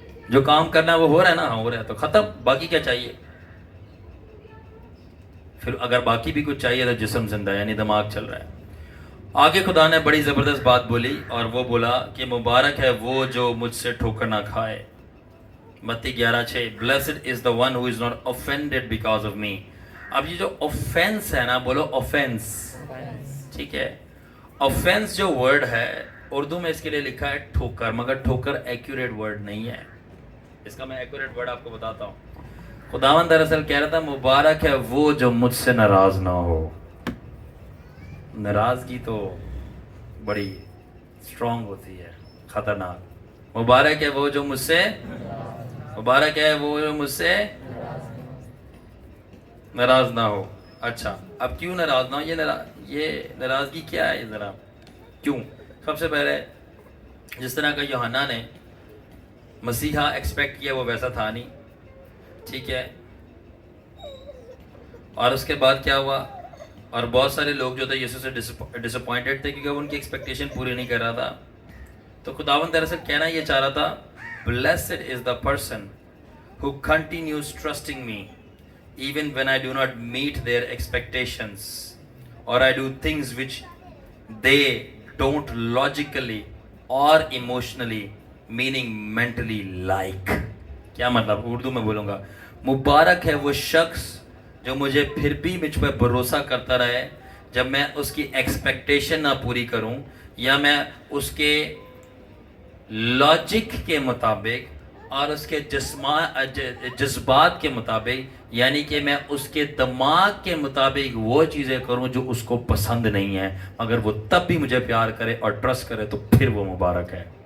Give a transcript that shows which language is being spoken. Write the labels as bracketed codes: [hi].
[ur] جو کام کرنا ہے وہ ہو رہا ہے نا, ہو رہا ہے تو ختم. باقی کیا چاہیے؟ پھر اگر باقی بھی کچھ چاہیے تو جسم زندہ, یعنی دماغ چل رہا ہے. آگے خدا نے بڑی زبردست بات بولی, اور وہ بولا کہ مبارک ہے وہ جو مجھ سے ٹھوکر نہ کھائے. متی 11:6. [en] Blessed is the one who is not offended because of me. [ur] اب یہ جو offense ہے نا, بولو offense. ٹھیک ہے, offense جو ورڈ ہے اردو میں اس کے لیے لکھا ہے ٹھوکر, مگر ٹھوکر ایکوریٹ ورڈ نہیں ہے. اس کا میں ایکوریٹ ورڈ آپ کو بتاتا ہوں. خداوند دراصل کہہ رہا تھا مبارک ہے وہ جو مجھ سے ناراض نہ ہو. ناراضگی تو بڑی اسٹرانگ ہوتی ہے, خطرناک. مبارک ہے وہ جو مجھ سے مبارک ہے وہ جو مجھ سے ناراض نہ ہو. اچھا, اب کیوں ناراض نہ ہو؟ یہ ناراضگی کیا ہے ذرا کیوں؟ سب سے پہلے جس طرح کا یوحنا نے مسیحا ایکسپیکٹ کیا وہ ویسا تھا نہیں, ٹھیک ہے. اور اس کے بعد کیا ہوا؟ اور بہت سارے لوگ جو تھے یسوع سے ڈس اپوائنٹڈ تھے کیونکہ وہ ان کی ایکسپیکٹیشن پوری نہیں کر رہا تھا. تو خداوند دراصل کہنا یہ چاہ رہا تھا, [en] blessed is the person who continues trusting me even when I do not meet their expectations or I do things which they don't logically or emotionally meaning mentally like. [ur] کیا مطلب؟ اردو میں بولوں گا, مبارک ہے وہ شخص جو مجھے پھر بھی مجھ پہ بھروسہ کرتا رہے جب میں اس کی ایکسپیکٹیشن نہ پوری کروں یا میں اس کے لاجک کے مطابق اور اس کے جذبات کے مطابق, یعنی کہ میں اس کے دماغ کے مطابق وہ چیزیں کروں جو اس کو پسند نہیں ہیں, اگر وہ تب بھی مجھے پیار کرے اور ٹرسٹ کرے تو پھر وہ مبارک ہے.